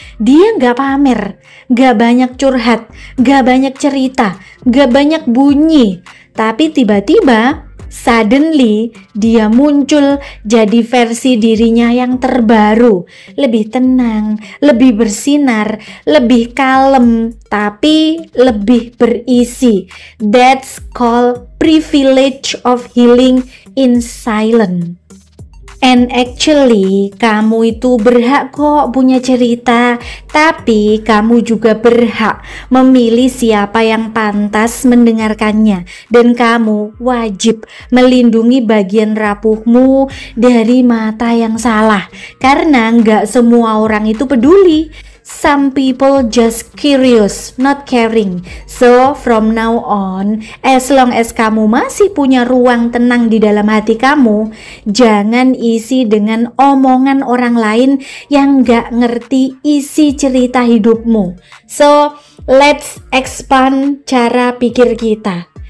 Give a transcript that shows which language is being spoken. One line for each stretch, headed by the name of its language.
Indonesian: Dia nggak pamer, nggak banyak curhat, nggak banyak cerita, nggak banyak bunyi, tapi tiba-tiba
English: suddenly
Indonesian: dia muncul jadi versi dirinya yang terbaru, lebih tenang, lebih bersinar, lebih kalem, tapi lebih berisi.
English: That's called privilege of healing in silence. And actually,
Indonesian: kamu itu berhak kok punya cerita, tapi kamu juga berhak memilih siapa yang pantas mendengarkannya. Dan kamu wajib melindungi bagian rapuhmu dari mata yang salah, karena nggak semua orang itu peduli.
English: Some people just curious, not caring. So from now on, as long as
Indonesian: kamu masih punya ruang tenang di dalam hati kamu, jangan isi dengan omongan orang lain yang gak ngerti isi cerita hidupmu.
English: So let's expand
Indonesian: cara pikir kita.